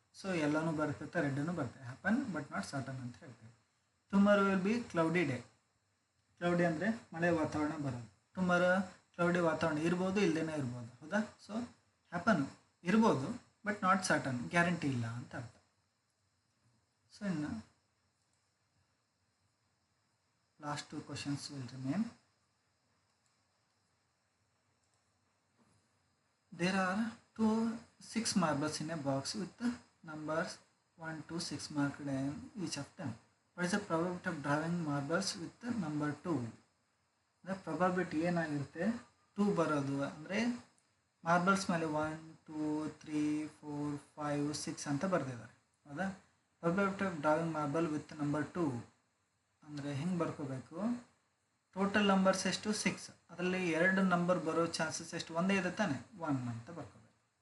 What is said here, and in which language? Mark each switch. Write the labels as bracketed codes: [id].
[kn] So ಎಲ್ಲನೂ ಬರ್ತೈತೆ, ರೆಡ್ಡೂ ಬರುತ್ತೆ. [en] happen but not certain [kn] ಅಂತ ಹೇಳ್ತೀವಿ. [en] Tomorrow will be cloudy day. [kn] Cloudy ಅಂದರೆ ಮಳೆ ವಾತಾವರಣ ಬರೋದು. ಟುಮಾರೋ ಕ್ಲೌಡಿ ವಾತಾವರಣ ಇರ್ಬೋದು, ಇಲ್ಲದೇನೆ ಇರ್ಬೋದು. ಹೌದಾ? ಸೊ ಹ್ಯಾಪನ್ ಇರ್ಬೋದು [en] but not certain, [kn] ಗ್ಯಾರಂಟಿ ಇಲ್ಲ ಅಂತ ಅರ್ಥ. [en] So ಇನ್ನು last 2 questions will remain. There are 6 marbles in a box with numbers 1 to 6 marked in each of them. What is the probability of drawing marbles with number 2? [kn] The probability ಏನಾಗಿರುತ್ತೆ, 2 ಬರೋದು. ಅಂದರೆ marbles ಮೇಲೆ 1 2 3 4 5 6 ಅಂತ ಬರೆದಿದ್ದಾರೆ. ಹೌದಾ? [en] probability of drawing marble with number 2 [kn] ಅಂದರೆ ಹೆಂಗೆ ಬರ್ಕೋಬೇಕು, total numbers ಎಷ್ಟು 6, ಅದರಲ್ಲಿ 2 ನಂಬರ್ ಬರೋ ಚಾನ್ಸಸ್ ಎಷ್ಟು, ಒಂದೇ ಇದೆ ತಾನೆ, 1 ಅಂತ ಬರ್ಕೋಬೇಕು.